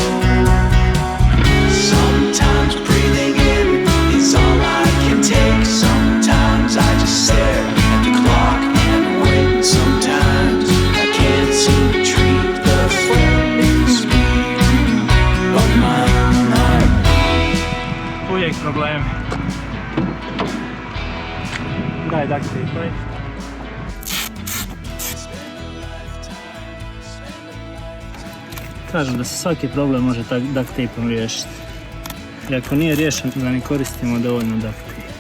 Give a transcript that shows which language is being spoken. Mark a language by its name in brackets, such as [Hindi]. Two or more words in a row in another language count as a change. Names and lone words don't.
[English] Sometimes breathing in is all I can take. Sometimes I just stare at the clock and wait. Sometimes I can't seem to treat the flaming speed of my heart. [Croatian] Uvijek problemi. Daj [English] duct tape. [Croatian] Kažem da se svaki problem može [English] duct tapeom [Croatian] riješiti. I ako nije riješen, da ne koristimo dovoljno [English] duct tape.